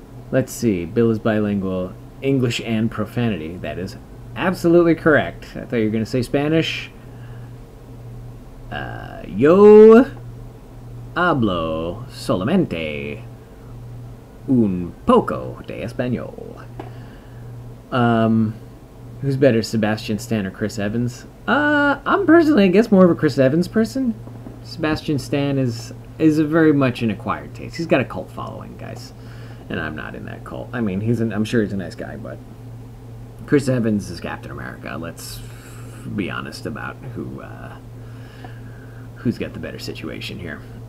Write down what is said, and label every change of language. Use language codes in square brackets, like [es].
[en] Let's see. Bill is bilingual. English and profanity. That is absolutely correct. I thought you were going to say Spanish. [es] Yo hablo solamente un poco de español. [en] Who's better, Sebastian Stan or Chris Evans? I'm personally, I guess, more of a Chris Evans person. Sebastian Stan is a very much an acquired taste. He's got a cult following, guys, and I'm not in that cult. I mean, I'm sure he's a nice guy, but Chris Evans is Captain America. Let's be honest about who's got the better situation here.